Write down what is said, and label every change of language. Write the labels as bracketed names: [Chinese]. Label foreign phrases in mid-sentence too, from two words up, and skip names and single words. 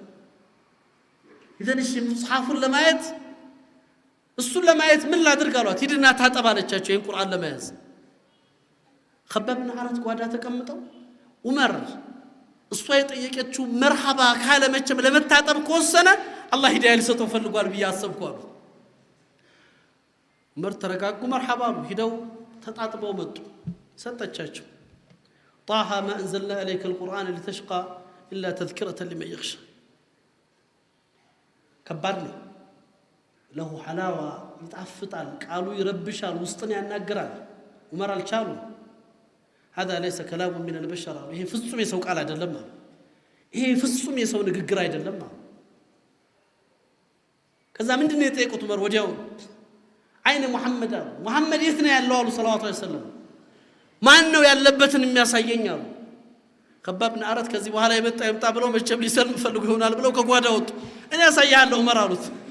[Amharic] ይዘንሽ ሙስሐፉን ለማየት እሱን ለማየት ምን ላድርግ አሏት ሂድና ታጠብ አለቻቸው ይሄን ቁርአን ለማየት ኸባብ ኢብኑ ዓረት ጓዳ ተቀምጠው ዑመር እሷ የጠየቀችው መርሐባ ካለ መቼም ለመታጠብ ከወሰነ አላህ ሂዳያ ሊሰጠው ፈልጓል ብዬ አሰብኩ አሉ ዑመር ተረጋጉ መርሐባ ሄደው ተጣጥበው መጡ ሰጠቻቸው [Arabic] طه ما انزلنا عليك القران لتشقى الا تذكره لمن يخشى [Amharic] ከባድ ነው [Arabic] له حلاوه [Amharic] ይጣፍጣል ቃሉ ይረብሻል ውስጥን ያናግራል ዑመር አልቻሉ [Arabic] هذا ليس كلام من البشر [Amharic] ይሄ ፍጹም የሰው ቃል አይደለም ይሄ ፍጹም የሰው ንግግር አይደለም ከዛ ምንድነው የጠየቁት ዑመር ወዲያው አይነ ሙሐመድ የት ነው ያለው አሉ [Arabic] صلى الله عليه وسلم [Amharic] ማን ነው ያለበትን የሚያሳየኝ አሉ ኸባብ ኢብኑ ዓረት ከዚህ በኋላ ይመጣ ብለው መቼም ሊሰልም ፈልጉ ይሆናል ብለው ከጓዳ ወጡ እኔ ያሳያለሁ ዑመር አሉት